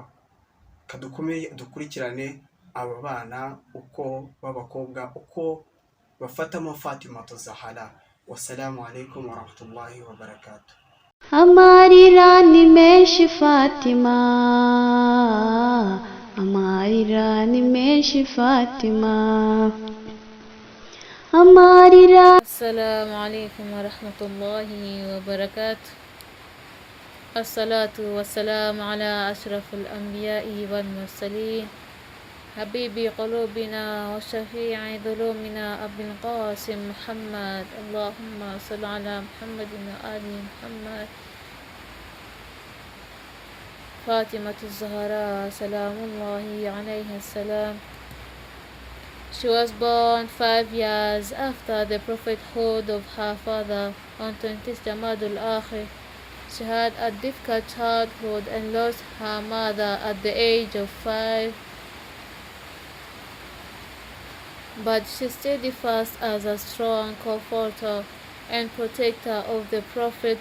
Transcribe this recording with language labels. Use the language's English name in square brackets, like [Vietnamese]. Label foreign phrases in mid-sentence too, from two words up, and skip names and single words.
[Kinyarwanda] Kadukomeye dukurikirane aba bana uko b'abakobwa uko bafatamo Fatima Zahara. [Arabic] والسلام عليكم ورحمة الله وبركاته. [Kinyarwanda] amarira ni menshi Fatima, amarira ni menshi Fatima, amarira. [Arabic] السلام عليكم ورحمة الله وبركاته. الصلاة والسلام على أشرف الأنبياء والمرسلين حبيب قلوبنا وشفيع ذنوبنا أبي القاسم محمد. اللهم صل على محمد وآل محمد. فاطمة الزهراء سلام الله عليها السلام. [English] She was born 5 years after the prophethood of her father on 20th Jamadul Akhir. She had a difficult childhood and lost her mother at the age of 5. But she stayed fast as a strong comforter and protector of the Prophet.